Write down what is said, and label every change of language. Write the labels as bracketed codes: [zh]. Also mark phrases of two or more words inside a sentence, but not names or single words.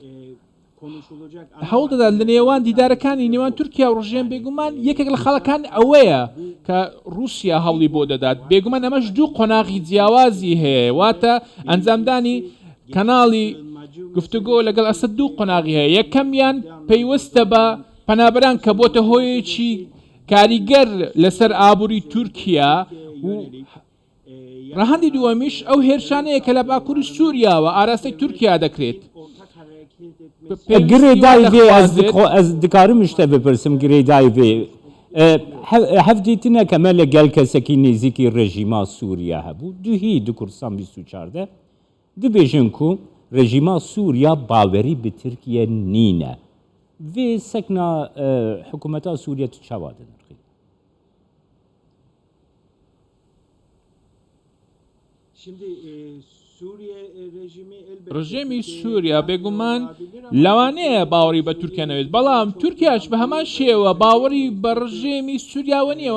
[ckb] هەوڵ دەدات لە نێوان دیدارەکانی نێوان تورکیا و ڕژێم بێگومان یەکێک لە خەڵەکان ئەوەیە کە رووسیا هەوڵی بۆ دەدات بێگومان ئەمەش دوو قۆناغی جیاوازی هەیە واتە ئەنجامدانی کەناڵی گفتوگۆ لەگەڵ ئەسد دوو قۆناغی هەیە یەکەمیان پەیوەستە بە پەنابەران کە بۆتە هۆیەکی کاریگەر لەسەر ئابووری تورکیا و ڕەهەندی دووەمیش ئەو هێرشانەیە کە لە باکووری سووریاوە ئاراستەی تورکیا دەکرێت [ku] گرێدای vê ez dikarim ji te bipirsim girêdayî vê hevdîtine ke me li gel kesekî nêzîkî rejîma Sûriya hebû duhî di Kurdistan 24 dibêjin ku rejîma Sûriya bawerî bi Tirkiye nîne vê sekna hikûmeta Sûriye tu çawa dinirxî [ckb] ڕژێمی سووریا بێگومان لەوانەیە باوەڕی بە تورکیانەوێت بەڵام تورکیاش بە هەمان شێوە باوەڕی بە ڕژێمی سووریاوە نیەوە